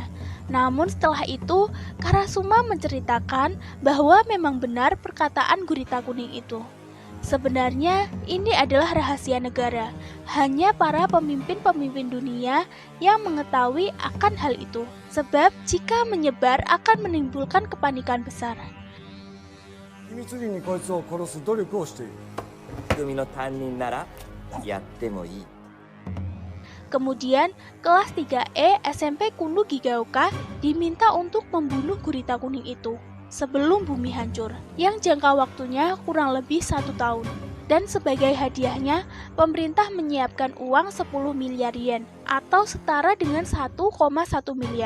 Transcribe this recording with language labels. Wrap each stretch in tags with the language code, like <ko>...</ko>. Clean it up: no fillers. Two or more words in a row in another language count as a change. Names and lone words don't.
<id>Namun setelah itu, Karasuma menceritakan bahwa memang benar perkataan gurita kuning itu. Sebenarnya ini adalah rahasia negara. Hanya para pemimpin-pemimpin dunia yang mengetahui akan hal itu. Sebab jika menyebar akan menimbulkan kepanikan besar.</id> <ja>秘密裏にこいつを殺す努力をしている。組の担任ならやってもいい。</ja> <id>Kemudian, kelas 3E SMP Kuno Higaoka diminta untuk membunuh gurita kuning itu sebelum bumi hancur, yang jangka waktunya kurang lebih 1 tahun. Dan sebagai hadiahnya, pemerintah menyiapkan uang 10 miliar yen atau setara dengan 1,1 miliar.</id>